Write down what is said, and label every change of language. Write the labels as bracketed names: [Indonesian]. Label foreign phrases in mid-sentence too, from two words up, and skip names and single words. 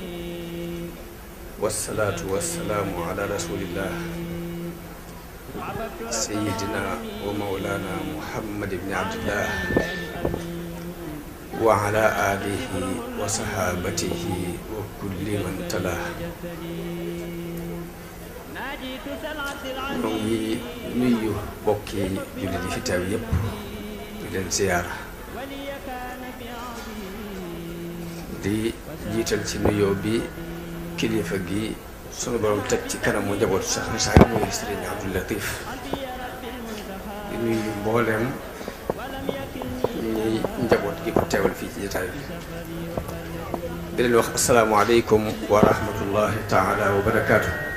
[Arabic] والصلاة والسلام على رسول الله سيدنا ومولانا محمد بن عبد الله وعلى آله وصحابته وكل من تلاه [Wolof] ñoo ngi nuyu bokki jullit yi fi teew yépp di leen ziyaara di jiital ci nuyoo bi kilifa gi sunu borom teg ci kanamu njabootu sax na sax muy Sëriñ Abdou Latif di nuyu mbooleem ñi njaboot gi ko teewal fii ci jotaay bi di leen wax [Arabic] السلام عليكم ورحمة الله تعالى وبركاته.